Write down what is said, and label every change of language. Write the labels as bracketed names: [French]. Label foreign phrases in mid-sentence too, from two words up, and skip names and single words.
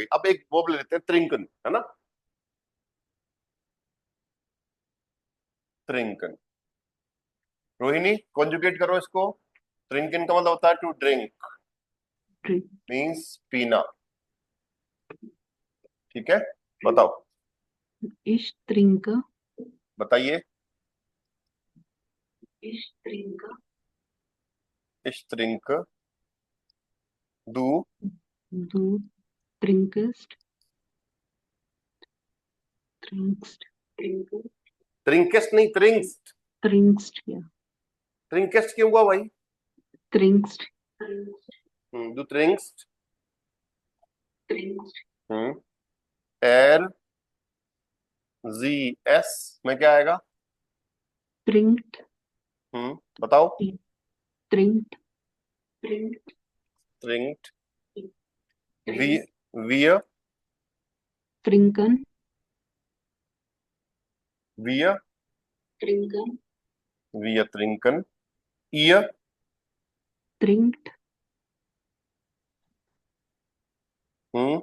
[Hindi] अब एक वर्ब ले लेते हैं, त्रिंकन, है ना। [German] त्रिंकन। [Hindi] रोहिणी कॉन्जुगेट करो इसको। त्रिंकन का मतलब होता है [English] to drink, [Hindi] मीन्स पीना। ठीक है, बताओ, [German] Ich trinke. [Hindi] बताइए। [German] Ich trinke. ich trink, du, Du trinkst. Trinkst. Trinke. [Hindi] त्रिंकेस्ट नहीं, त्रिंक्स्ट। [German] Trinkst, ja. [Hindi] त्रिंकेस्ट क्यों हुआ भाई? [German] Trinkst. du trinkst. Trinkst. एर, [Hindi] जी, एस में क्या आएगा? [German] Trinkt. [Hindi] बताओ। [German] Trinkt. Trinkt. trinkt, wi, wir, Trinken. वियर, Trinken. wir trinken. ihr, Trinkt. हम्म,